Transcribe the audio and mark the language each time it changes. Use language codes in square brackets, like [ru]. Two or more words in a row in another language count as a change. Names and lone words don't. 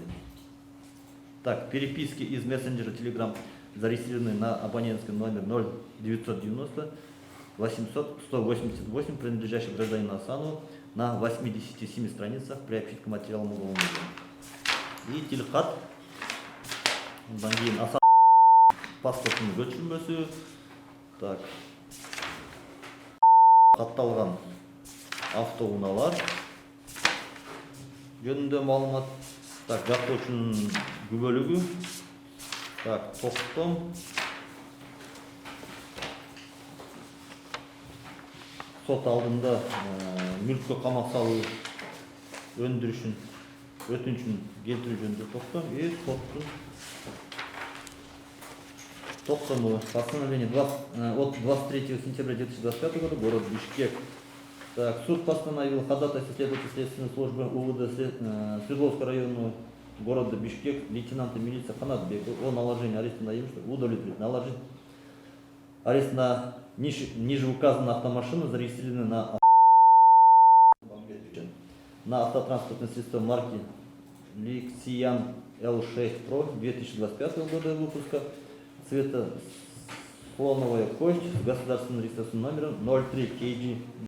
[ru] Так, переписки из мессенджера Telegram зарегистрированы на абонентском номер 0990 800 188, принадлежащий гражданину Асанову на 87 страницах приобщить к материалам уголовного дела. [ky] И телхат, Асан паспортын көчүрмөсү, так, катталган автоунаалар жөнүндө маалымат, так, жактоочунун күбөлүгү, так, токтом, сот алдында мүлккө камак салуу өндүрүшүн өтүнүчүн келтирүү жөнүндө токтом и соттун токтому [ru] постановление от 23 сентября 2025 года город Бишкек. Так, суд постановил ходатайство следователя следственной службы УВД Свердловского района города Бишкек лейтенанта милиции Ханатбека о наложении ареста на имущество удовлетворить. Наложить арест на ниже указанную автомашину, зарегистрированную на автотранспортное средство марки Lexan L6 Pro 2025 года выпуска, цвета слоновая кость с государственным регистрационным номером 03